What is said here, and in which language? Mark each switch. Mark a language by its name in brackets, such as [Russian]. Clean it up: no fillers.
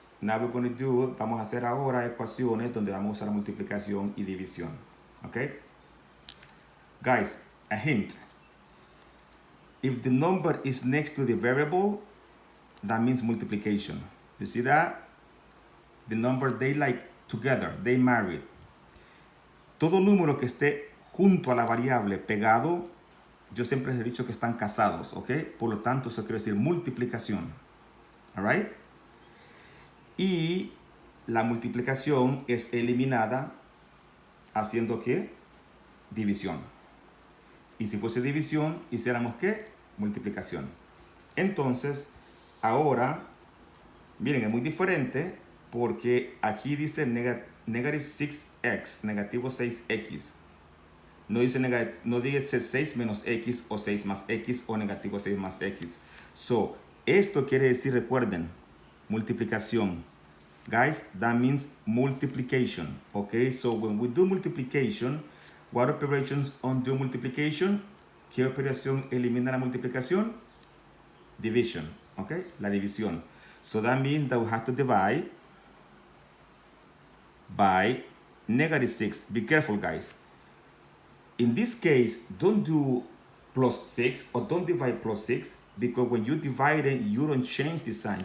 [English] Now we're going to do, [Spanish] vamos a hacer ahora ecuaciones donde vamos a usar multiplicación y división. [English] Okay? Guys, a hint. If the number is next to the variable, that means multiplication. You see that? The number, they like together, they married. [Spanish] Todo número que esté junto a la variable pegado, yo siempre les he dicho que están casados, ¿ok? Por lo tanto, eso quiere decir multiplicación. [English] All right? [Spanish] Y la multiplicación es eliminada haciendo ¿qué? División. Y si fuese división, hiciéramos ¿qué? Multiplicación. Entonces, ahora, miren, es muy diferente porque aquí dice [English] negative 6x, [Spanish] negativo 6x. No dice, no dice 6 menos x o 6 más x o negativo 6 más x. So, esto quiere decir, recuerden, multiplicación. [English] Guys, that means multiplication. Okay, so when we do multiplication, what operations undo multiplication? [Spanish] ¿Qué operación elimina la multiplicación? Division. Okay, la división. [English] So that means that we have to divide by negative 6. Be careful, guys. In this case, don't do plus 6 or don't divide plus 6, because when you divide it, you don't change the sign.